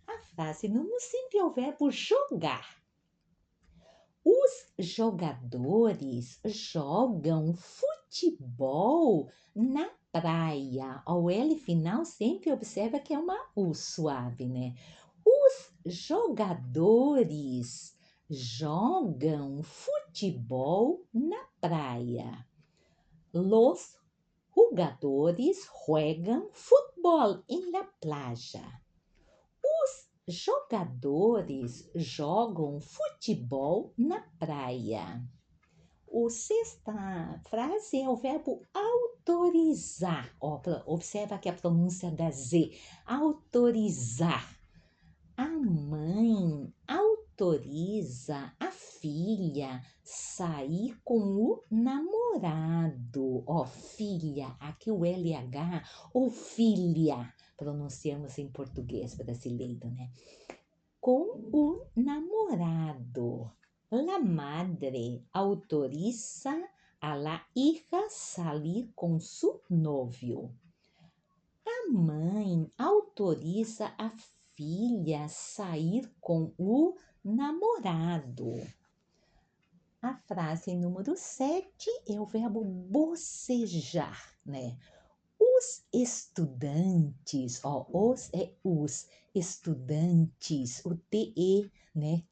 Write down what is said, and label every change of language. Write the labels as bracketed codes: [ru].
[pt] A frase número 5 é o verbo jogar. Os jogadores jogam futebol na praia. O L final sempre observa que é uma U suave, né? Os jogadores jogam futebol na praia. [es] Los jugadores juegan fútbol en la playa. [pt] Os jogadores jogam futebol na praia. A sexta frase é o verbo autorizar. Observa que a pronúncia da Z. Autorizar. A mãe autoriza a filha sair com o namorado. Filha, aqui o LH ou filha, pronunciamos em português brasileiro, né? Com o namorado. [es] La madre autoriza a la hija salir com su novio. [pt] A mãe autoriza a filha sair com o namorado. A frase número 7 é o verbo bocejar, né? Os estudantes, os estudantes, o TE, né?